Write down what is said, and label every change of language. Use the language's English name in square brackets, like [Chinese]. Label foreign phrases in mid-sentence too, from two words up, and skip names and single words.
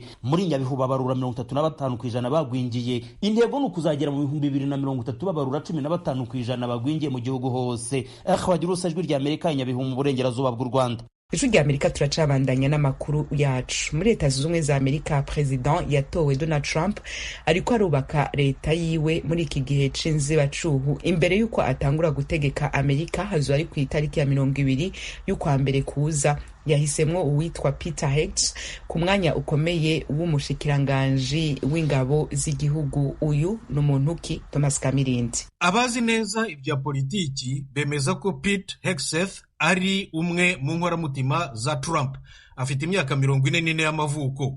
[Kinyarwanda] Muri Nyabihu babarura 35% bagwingiye. Intego ni ukuzagera mu 2030 babarura 15% bagwingiye mu gihugu hose. Akhwagirusa ijwi rya Amerika Nyabihu mu burengerazuba bw'u Rwanda. [Rundi] Ijwi rya Amerika turacabandanya n'amakuru yacu. Muri Leta Zunze Ubumwe za Amerika, President yatowe Donald Trump ariko arubaka leta yiwe muri iki gihe c'inzibacuhu. Imbere yuko atangura gutegeka Amerika, hazo ari ku itariki ya 20 y'ukwa mbere kuza, yahisemwo uwitwa Peter Heggs ku mwanya ukomeye w'umushikiranganji w'ingabo z'igihugu. Uyu n'umuntu ki? Thomas Kamirindi. Abazi neza ibya politiki bemeza ko Pete Hegseth ari umwe mu nkoramutima za Trump. Afite imyaka 44 y'amavuko.